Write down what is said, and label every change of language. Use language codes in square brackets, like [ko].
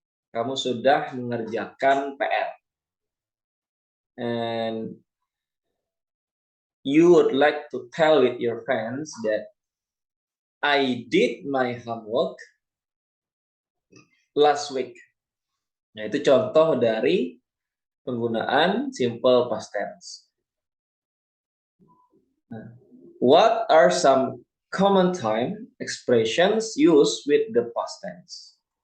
[id] Kamu sudah mengerjakan PR. [en] And you would like to tell with your friends that I did my homework last week. [id] Nah, itu contoh dari penggunaan simple past tense. [en] What are some common time expressions used with the past tense?